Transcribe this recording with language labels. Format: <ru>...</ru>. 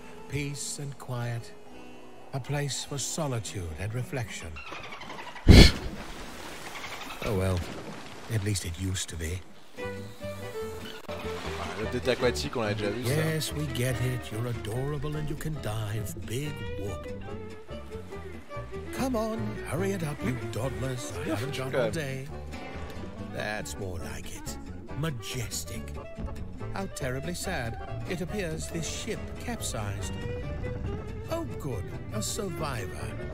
<en>Peace and quiet, a place for solitude and reflection. Oh well, at least it used to be.</en> <fr>Le tête aquatique, on l'a déjà vu.</fr> <en>Yes,</en> <fr>ça.</fr> <en>We get it. You're adorable and you can dive. Big whoop. Come on, hurry it up, you dawdlers. I haven't got all day. That's more like it. Majestic. How terribly sad. It appears this ship capsized. Oh good, a survivor.</en>